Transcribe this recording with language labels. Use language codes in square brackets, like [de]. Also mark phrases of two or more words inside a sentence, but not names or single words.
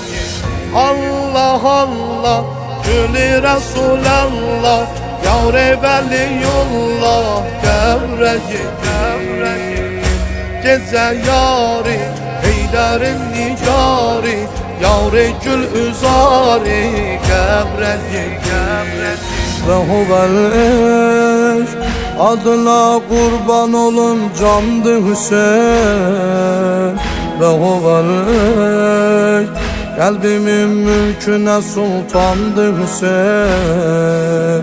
[az] Allah Allah, Gülü Resulallah, Yar-ı Veliyullah qəbrə gedir. Gecə yari, Heydərin nicari, Yar-ı Gül-üzari qəbrə gedir. [tr] Ve huvel eş adına kurban olun candı Hüseyin. Ve huvel eş kalbimin mülküne sultandı Hüseyin.